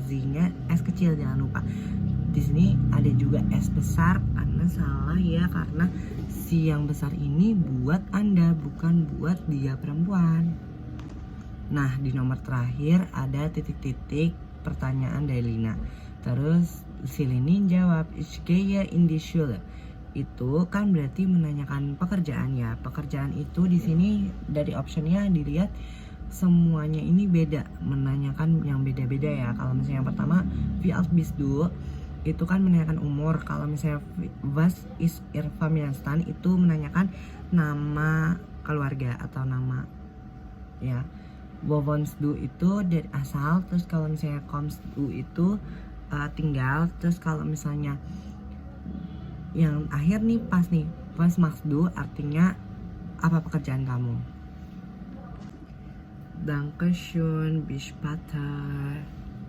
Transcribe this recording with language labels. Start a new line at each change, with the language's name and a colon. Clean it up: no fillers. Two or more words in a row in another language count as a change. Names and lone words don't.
Indonesian: Z-nya S kecil jangan lupa. Di sini ada juga S besar karena salah ya, karena si yang besar ini buat Anda bukan buat dia perempuan. Nah, di nomor terakhir ada titik-titik pertanyaan dari Lina. Terus si Lini jawab
German: ich gehe in die Schule.
Indonesian: Itu kan berarti menanyakan pekerjaan ya. Pekerjaan itu di sini dari optionnya dilihat semuanya ini beda, menanyakan yang beda-beda ya. Kalau misalnya yang pertama
German: wie alt bist du
Indonesian: itu kan menanyakan umur. Kalau misalnya
German: was ist ihr Familienstand
Indonesian: itu menanyakan nama keluarga atau nama ya.
German: Wo wohnst du
Indonesian: itu dari asal. Terus kalau misalnya
German: kommst du
Indonesian: itu tinggal. Terus kalau misalnya yang akhir nih pas nih,
German: was machst du
Indonesian: artinya apa pekerjaan kamu.
German: Dankeschön, bis später.